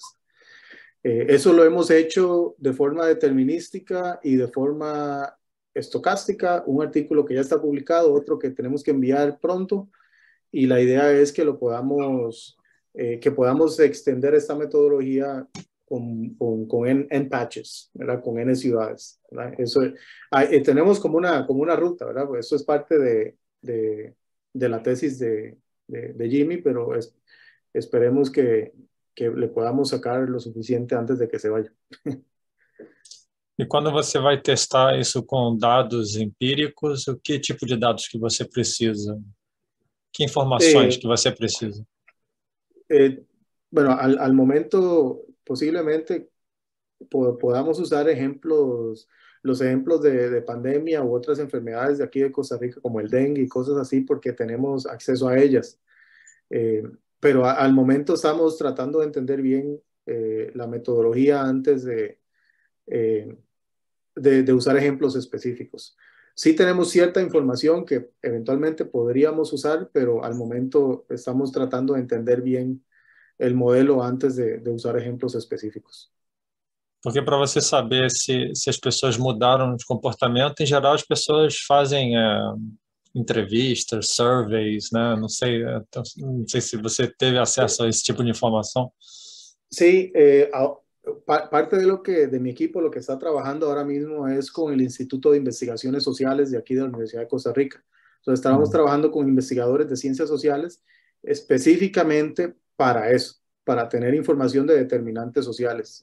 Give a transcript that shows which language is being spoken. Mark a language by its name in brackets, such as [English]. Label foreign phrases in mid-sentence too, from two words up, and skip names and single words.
[Spanish] Eso lo hemos hecho de forma determinística y de forma estocástica, un artículo que ya está publicado, otro que tenemos que enviar pronto, y la idea es que que podamos extender esta metodología con N patches, ¿verdad? Con N ciudades, ¿verdad? Eso, tenemos como una ruta, ¿verdad? Pues eso es parte de la tesis de Jimmy, pero esperemos que le podamos sacar lo suficiente antes de que se vaya. [Portuguese] E quando você vai testar isso com dados empíricos, o que tipo de dados que você precisa? Que informações que você precisa? [Spanish] Bueno, al momento posiblemente podamos usar los ejemplos de pandemia u otras enfermedades de aquí de Costa Rica, como el dengue y cosas así, porque tenemos acceso a ellas. Pero al momento estamos tratando de entender bien la metodología antes de usar ejemplos específicos. Sí tenemos cierta información que eventualmente podríamos usar, pero al momento estamos tratando de entender bien el modelo antes de usar ejemplos específicos. [Portuguese] Porque para você saber se as pessoas mudaram de comportamento, em geral as pessoas fazem entrevistas, surveys, né? Não sei se você teve acesso a esse tipo de informação. [Spanish] Sí, parte de mi equipo lo que está trabajando ahora mismo es con el Instituto de Investigaciones Sociales de aquí de la Universidad de Costa Rica. Entonces estábamos trabajando con investigadores de ciencias sociales específicamente para eso, para tener información de determinantes sociales.